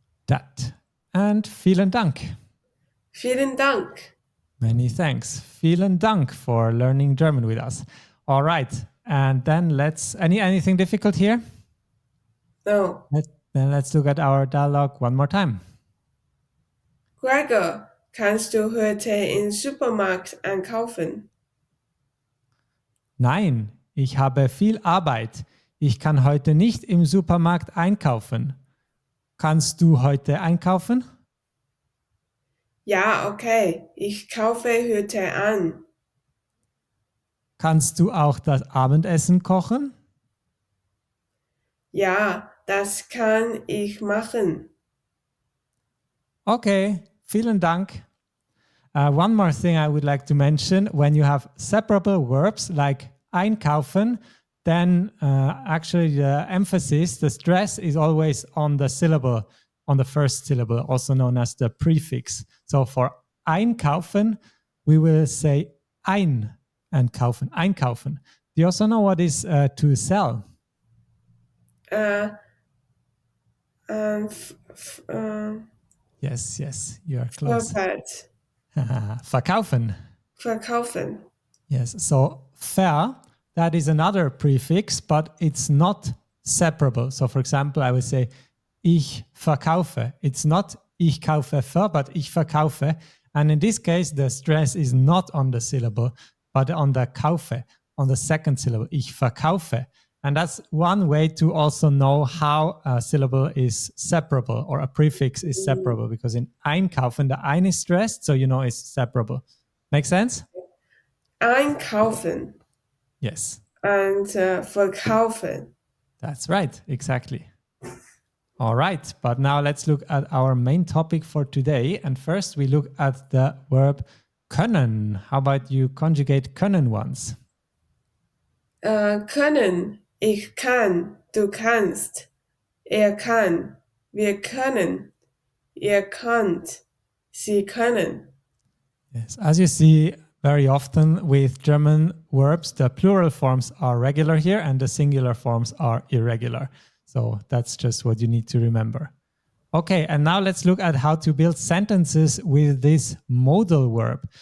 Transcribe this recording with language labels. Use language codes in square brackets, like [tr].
[en] That. And [de] vielen Dank. Vielen Dank. [en] Many thanks. [de] Vielen Dank [en] for learning German with us. All right. And then anything difficult here? No. Then let's look at our dialogue one more time. [de] Gregor, kannst du heute im Supermarkt einkaufen? Nein, ich habe viel Arbeit. Ich kann heute nicht im Supermarkt einkaufen. Kannst du heute einkaufen? Ja, okay, ich kaufe heute an. Kannst du auch das Abendessen kochen? Ja, das kann ich machen. Okay, vielen Dank. [en] One more thing I would like to mention, when you have separable verbs like einkaufen, then actually the emphasis, the stress is always on the syllable, on the first syllable, also known as the prefix. So for einkaufen, we will say ein and kaufen, einkaufen. Do you also know what is to sell? Äh, f, f, Yes, you are close. [de] Vorwärts. Verkaufen. Verkaufen. [en] Yes, so ver, that is another prefix, but it's not separable. So for example, I would say [de] ich verkaufe. [en] It's not [de] ich kaufe ver, [en] but [de] ich verkaufe. [en] And in this case, the stress is not on the syllable, but on the kaufe, on the second syllable, [de] ich verkaufe. [en] And that's one way to also know how a syllable is separable or a prefix is separable, because in einkaufen, the ein is stressed, so you know it's separable. Make sense? [de] Einkaufen [en] Yes, [de] und verkaufen. [en] that's right, exactly. All right, but now let's look at our main topic for today. And first we look at the verb können. How about you conjugate können once? [de] Können, ich kann, du kannst, er kann, wir können, ihr könnt, sie können. [en] Yes, as you see very often with German verbs, the plural forms are regular here and the singular forms are irregular. So that's just what you need to remember. Okay, and now let's look at how to build sentences with this modal verb.